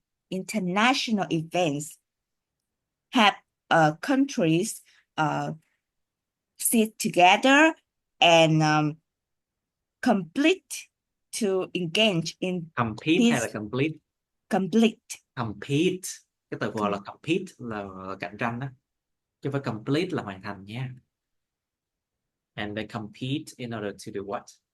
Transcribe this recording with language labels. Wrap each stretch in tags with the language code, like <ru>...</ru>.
<en>International events have countries sit together and complete to engage in</en> <vi>Compete hay là complete?</vi> <en>complete. Compete.</en> <vi>Cái từ gọi là compete là cạnh tranh đó. Chứ không phải complete là hoàn thành nha.</vi> <en>And they compete in order to do what?</en>